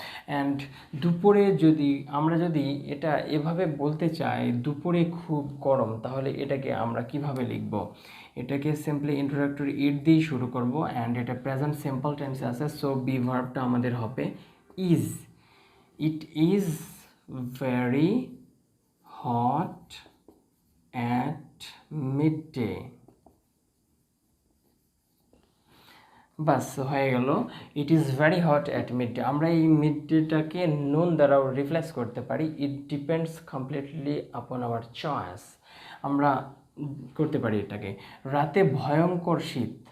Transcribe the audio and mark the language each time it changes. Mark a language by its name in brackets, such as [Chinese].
[Bangla] And দুপুরে আমরা যদি এটা এভাবে বলতে চাই, দুপুরে খুব গরম, তাহলে এটাকে আমরা কিভাবে লিখব? এটাকে সিম্পলি ইন্ট্রোডাক্টরি ইট দিয়েই শুরু করব অ্যান্ড এটা প্রেজেন্ট সিম্পল টেন্সে আছে, সো বি ভার্বটা আমাদের হবে is. [English] It is very hot at midday. [Bangla] বাস হয়ে গেল, [English] It is very hot at midday. [Bangla] আমরা এই মিড ডেটাকে নুন দ্বারাও রিপ্লেস করতে পারি, [English] It depends completely upon our choice. [Bangla] আমরা করতে পারি এটাকে রাতে ভয়ঙ্কর শীত।